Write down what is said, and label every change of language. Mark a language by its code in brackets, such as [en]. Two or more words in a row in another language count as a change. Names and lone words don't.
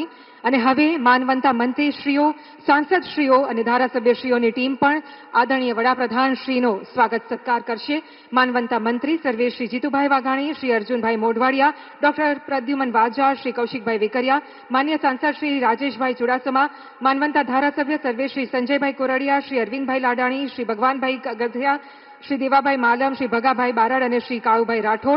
[gu] અને હવે માનવંતા મંત્રીશ્રીઓ, સાંસદશ્રીઓ અને ધારાસભ્યશ્રીઓની ટીમ પણ આદરણીય વડાપ્રધાન શ્રીનો સ્વાગત સત્કાર કરશે. માનવંતા મંત્રી સર્વે શ્રી જીતુભાઈ વાઘાણી, શ્રી અર્જુનભાઈ મોઢવાડિયા, ડોક્ટર પ્રદ્યુમન વાજા, શ્રી કૌશિકભાઈ વેકરિયા, માન્ય સાંસદ શ્રી રાજેશભાઈ ચુડાસમા, માનવંતા ધારાસભ્ય સર્વે શ્રી સંજયભાઈ કોરડિયા, શ્રી અરવિંદભાઈ લાડાણી, શ્રી ભગવાનભાઈ ગધિયા, [hi] श्री देवाभाई मालम, श्री भगाभाई बारड़ और श्री काळुभाई राठोड.